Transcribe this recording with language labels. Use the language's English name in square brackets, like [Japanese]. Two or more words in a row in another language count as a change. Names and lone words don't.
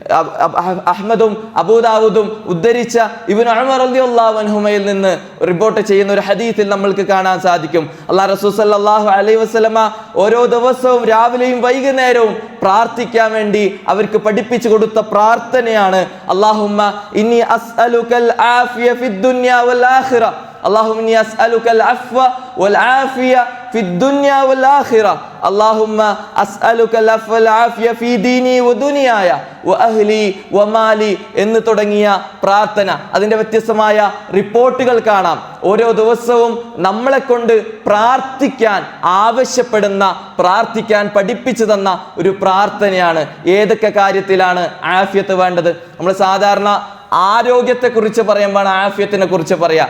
[Malayalam] അഹ്മദും അബൂദാവൂദും ഉദ്ധരിച്ച ഇബ്നു ഉമർ [Arabic] رضي الله عنهما [Malayalam] നിന്ന് റിപ്പോർട്ട് ചെയ്യുന്ന ഒരു ഹദീസിൽ നമ്മൾക്ക് കാണാൻ സാധിക്കും, അല്ലാഹു റസൂൽ [Arabic] صلى الله عليه وسلم [Malayalam] ഓരോ ദിവസവും രാവിലെയും വൈകുന്നേരവും പ്രാർത്ഥിക്കാൻ വേണ്ടി അവർക്ക് പഠിപ്പിച്ചു കൊടുത്ത പ്രാർത്ഥനയാണ് [Arabic] اللهم إني أسألك العافية في الدنيا والآخرة. اللهم إني أسألك العفو والعافية في الدنيا والآخرة. اللهم أسألك العفو والعافية في ديني ودنياي وأهلي ومالي [Malayalam] എന്ന് തുടങ്ങിയ പ്രാർത്ഥന. അതിൻ്റെ വ്യത്യസ്തമായ റിപ്പോർട്ടുകൾ കാണാം. ഓരോ ദിവസവും നമ്മളെ കൊണ്ട് പ്രാർത്ഥിക്കാൻ ആവശ്യപ്പെടുന്ന, പ്രാർത്ഥിക്കാൻ പഠിപ്പിച്ചു തന്ന ഒരു പ്രാർത്ഥനയാണ്. ഏതൊക്കെ കാര്യത്തിലാണ് ആഫിയത്ത് വേണ്ടത്? നമ്മൾ സാധാരണ ആരോഗ്യത്തെക്കുറിച്ച് പറയുമ്പോൾ ആഫിയത്തിനെ കുറിച്ച് പറയാം.